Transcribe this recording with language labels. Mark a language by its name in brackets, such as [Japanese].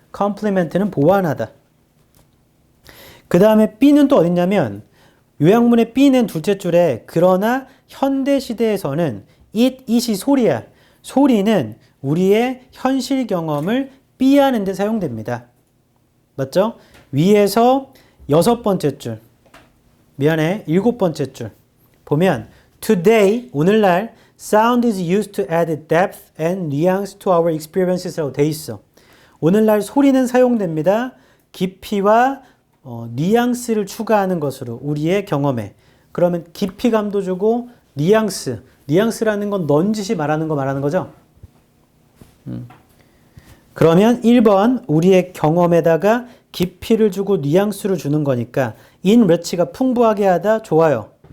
[Korean] compliment는 보완하다. 그 다음에 B는 또 어딨냐면 요약문의 B는 둘째 줄에 그러나 현대시대에서는 it이 소리야. 소리는 우리의 현실 경험을 B하는 데 사용됩니다. 맞죠? 위에서 6번째 줄 미안해 7번째 줄 보면 [English] Today, [Korean] 오늘날 [English] Sound is used to add depth and nuance to our experiences [Korean] 라고 돼 있어. 오늘날 소리는 사용됩니다. 깊이와 뉘앙스를 추가하는 것으로 우리의 경험에. 그러면 깊이감도 주고 뉘앙스. 뉘앙스라는 건 넌지시 말하는 거죠. 그러면 1번 우리의 경험에다가 깊이를 주고 뉘앙스를 주는 거니까 enrich가 풍부하게 하다 좋아요.